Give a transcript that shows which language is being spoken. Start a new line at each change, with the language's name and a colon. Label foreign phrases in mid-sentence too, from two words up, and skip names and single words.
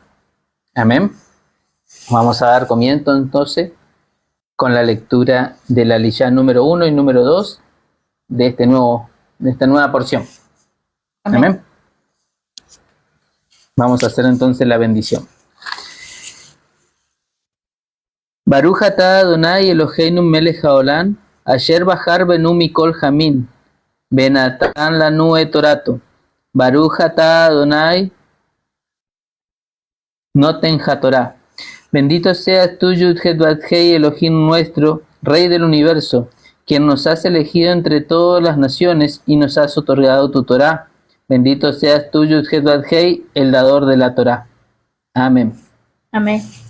Spanish: Amén. Vamos a dar comienzo entonces con la lectura de la Aliyá número 1 y número 2 de esta nueva porción. Amén. Amén. Vamos a hacer entonces la bendición.
Hebrew: ברוך אתה אדוני אלוהינו מלך העולם אשר בחר בנו מכל העמים ונתן לנו את תורתו. ברוך אתה אדוני נותן התורה.
Spanish: Bendito seas tú, Yud-Het-Bat-Hei, Elohim nuestro, Rey del universo, quien nos has elegido entre todas las naciones y nos has otorgado tu Torá. Bendito seas tú, Yud-Het-Bat-Hei, el dador de la Torá. Amén. Amén.